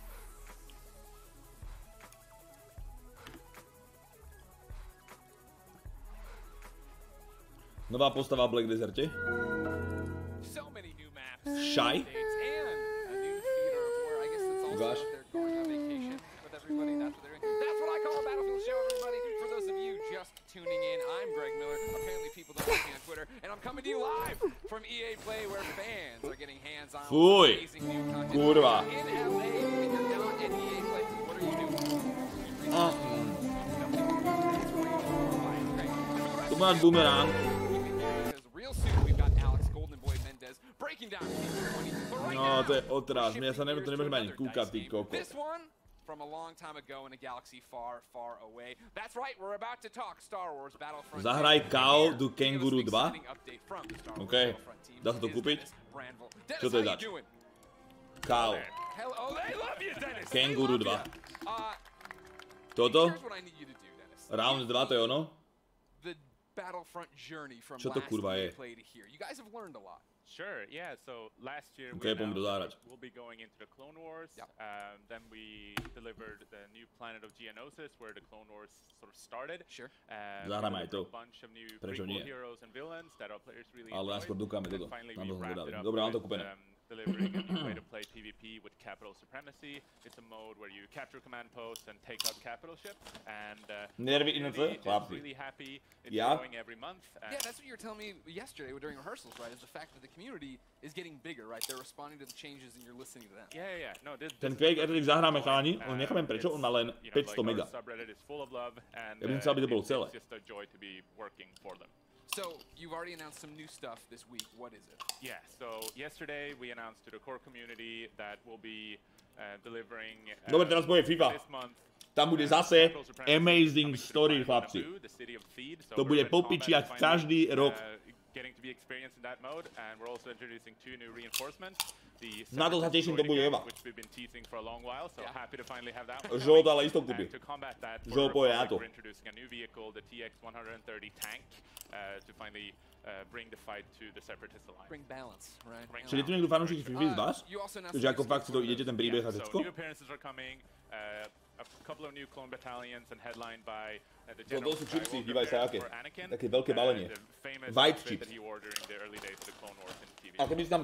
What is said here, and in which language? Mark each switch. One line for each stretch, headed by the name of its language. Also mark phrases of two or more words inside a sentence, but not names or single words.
Slovak: Nová postava v Black Deserte? Shy? Ukáž?
English: Tuning in, I'm Greg Miller. Apparently people don't like me on Twitter, and I'm coming to you live from EA Play, where fans are getting hands-on with amazing new content.
Slovak: Kurva.
English: In LA, if you're not at EA Play, what are you doing?
Slovak: Tu máš bumerang.
English: Real soon we've got Alex Golden Boy Mendez breaking down
Slovak: No, to je otráž. Mňa sa to nemôžeme ani kúkať, ty kokos.
English: This one from a long time ago in a galaxy far, far away. That's right, we're about to talk Star Wars Battlefront.
Slovak: Zahraj Call do Kanguru 2. OK, dá sa to kúpiť? Čo to je zač? Call. Kanguru 2. Toto? Round 2, to je ono?
English: The Battlefront journey from
Slovak: čo to kurva je?
English: You guys have learned a lot. Sure, yeah. So last year we'll be going into the Clone Wars. Yep. Then we delivered the new planet of Geonosis, where the Clone Wars sort of started. Sure.
Slovak: Zahráme aj to.
English: A bunch of new prequel heroes and villains that our players really enjoyed.
Slovak: Ale najskôr dúkame toto.
English: Finally we wrapped it up
Slovak: dobre, mám to kúpené.
English: Delivering a new way to play PvP with capital supremacy. It's a mode where you capture command posts and take out capital ships. And really happy. It's growing every month. Yeah, that's what you were telling me yesterday during rehearsals, right? Is the fact that the community is getting bigger, right? They're responding to the changes and you're listening to them. Yeah. No,
Slovak: ten Quake Epic zahráme chalani, on nechápem prečo, on má len 500 mega. Ja by chcel, aby to bolo celé.
English: It's just a joy to be working for them. So, you've already announced some new stuff this week. What is it? Yeah, so yesterday we announced to the core community that we'll be delivering
Slovak: dobre, teraz bude FIFA.
English: This month.
Slovak: Tam bude zase
English: amazing story,
Slovak: chlapci. To bude popiči, jak každý rok.
English: getting to be experienced in that mode, and we're also introducing 2 new reinforcements. The which we've been teasing for a long while, so happy to finally have that one. And to combat that, we're introducing a new vehicle, the TX-130 tank, to finally bring the fight to the Separatist Alliance. Bring balance, right?
Slovak: Čiže je tu niekto fanúšik FIFA z vás? Takže ako fakt si to idete ten príbeh a všetko?
English: New appearances are coming, a couple of new clone battalions and headlined by the general
Slovak: to sú chipsy, dívaj sa aké. Také veľké balenie.
English: White chips.
Slovak: A keby si tam...